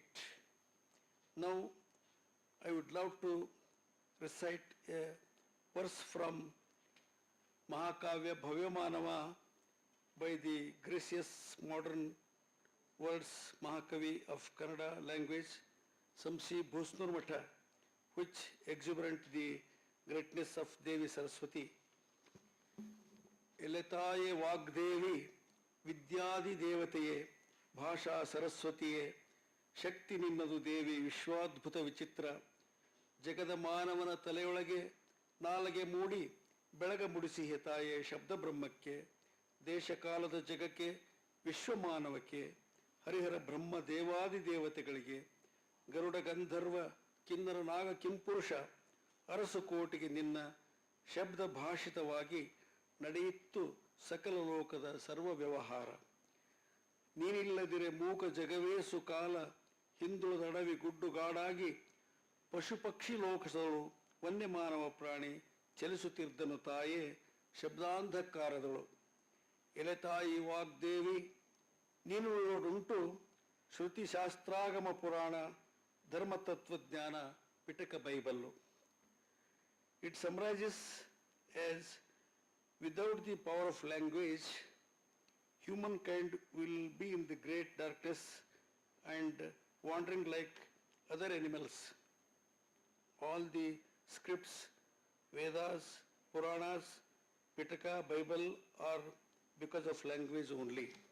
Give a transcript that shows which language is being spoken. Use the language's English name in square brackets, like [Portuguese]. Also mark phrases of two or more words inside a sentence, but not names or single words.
[English] Now, I would love to recite a verse from Mahakavya Bhavyamanava by the gracious modern world's Mahakavi of Kannada language, Samsi Bhusnurmata, which exuberant the greatness of Devi Saraswati. [Kannada] ಎಲೆತಾಯೆ ವಾಗ್ದೇವಿ ವಿದ್ಯಾಧಿ ದೇವತೆಯೆ ಭಾಷಾ ಸರಸ್ವತಿಯೆ ಶಕ್ತಿ ನಿನ್ನದು ದೇವಿ ವಿಶ್ವಾದ್ಭುತ ವಿಚಿತ್ರ ಜಗದ ಮಾನವನ ತಲೆಯೊಳಗೆ ನಾಲಗೆ ಮೂಡಿ ಬೆಳಗ ಮೂಡಿಸಿ ಹೆತ್ತಾಯೆ ಶಬ್ದ ಬ್ರಹ್ಮಕ್ಕೆ ದೇಶಕಾಲದ ಜಗಕೆ ವಿಶ್ವಮಾನವಕೆ ಹರಿಹರ ಬ್ರಹ್ಮ ದೇವಾದಿ ದೇವತೆಗಳಿಗೆ ಗರುಡ ಗಂಧರ್ವ ಕಿನ್ನರ ನಾಗ ಕಿಂಪುರುಷ ಅರಸು ಕೋಟಿಗೆ ನಿನ್ನ ಶಬ್ದ ಭಾಷಿತವಾಗಿ ನಡೆಯಿತ್ತು ಸಕಲ ಲೋಕದ ಸರ್ವ ವ್ಯವಹಾರ. ನೀನಿಲ್ಲದಿರೆ ಮೂಕ ಜಗವೇ ಸುಕಾಲ ಹಿಂದುಳಿದಡವಿ ಗುಡ್ಡುಗಾಡಾಗಿ ಪಶುಪಕ್ಷಿ ಲೋಕದಳು ವನ್ಯಮಾನವ ಪ್ರಾಣಿ ಚಲಿಸುತ್ತಿದ್ದನು ತಾಯೇ ಶಬ್ದಾಂಧಕಾರದಳು. ಎಲೆ ತಾಯಿ ವಾಗ್ದೇವಿ ನೀನುಳ್ಳೊಡುಂಟು ಶ್ರುತಿ ಶಾಸ್ತ್ರಾಗಮ ಪುರಾಣ ಧರ್ಮತತ್ವಜ್ಞಾನ ಪಿಟಕ ಬೈಬಲ್ಲು. [English] It summarizes as, without the power of language, humankind will be in the great darkness and wandering like other animals. All the scripts, Vedas, Puranas, Pitaka, Bible are because of language only.